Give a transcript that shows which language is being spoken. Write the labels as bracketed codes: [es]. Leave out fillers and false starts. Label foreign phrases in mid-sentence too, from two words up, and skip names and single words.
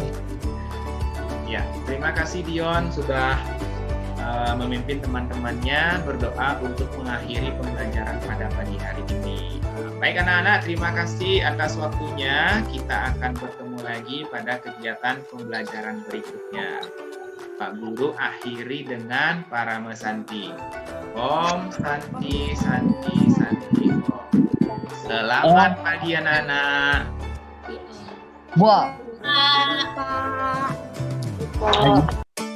[id] Ya, terima kasih Dion sudah memimpin teman-temannya berdoa untuk mengakhiri pembelajaran pada pagi hari ini. Baik anak-anak, terima kasih atas waktunya. Kita akan bertemu lagi pada kegiatan pembelajaran berikutnya. Pak Guru akhiri dengan Parama Santi. [sa] Om Santi Santi Santi Om. [id] Selamat pagi anak-anak. Wow. Pak.